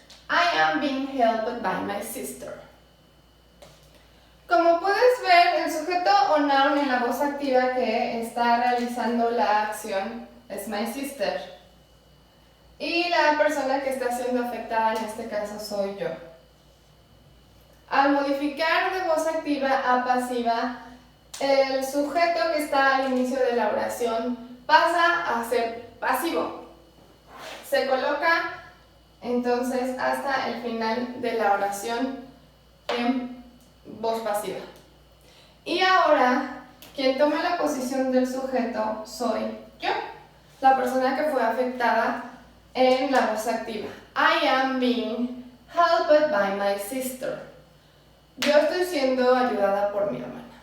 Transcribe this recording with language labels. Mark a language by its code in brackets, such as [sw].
[en] I am being helped by my sister. [es] Como puedes ver, el sujeto o noun en la voz activa que está realizando la acción es [en] my sister. [es] Y la persona que está siendo afectada en este caso soy yo. Al modificar de voz activa a pasiva, el sujeto que está al inicio de la oración pasa a ser pasivo. Se coloca entonces hasta el final de la oración en voz pasiva. Y ahora, quien toma la posición del sujeto soy yo, la persona que fue afectada en la voz activa. [en] I am being helped by my sister. [es] Yo estoy siendo ayudada por mi hermana.